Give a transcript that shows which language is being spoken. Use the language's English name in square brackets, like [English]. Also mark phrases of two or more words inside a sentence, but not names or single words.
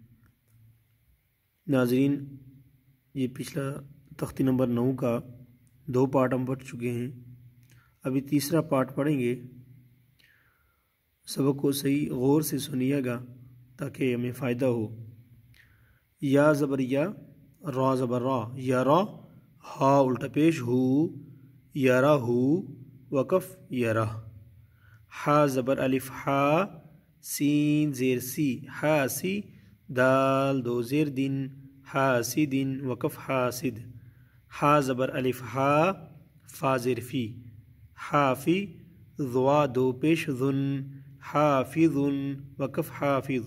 [Urdu] ناظرین، یہ پچھلا تختی نمبر 9 کا 2 پارٹ ہم پڑھ چکے ہیں۔ ابھی تیسرا پارٹ پڑھیں گے۔ سبق کو صحیح غور سے سنیے گا تاکہ ہمیں فائدہ ہو۔ یا زبر یا، را زبر را، یا را، ہا الٹا پیش ہو، یا را ہو، وقف یرا، حا زبر الف حا، سین زیر سی، حاسی، دال دو زیر دن، حاسدن، وقف حاسد، حا زبر الف حا، فا زیر فی، حافی، ضوا دو پیش ذن، حافظن، وقف حافظ۔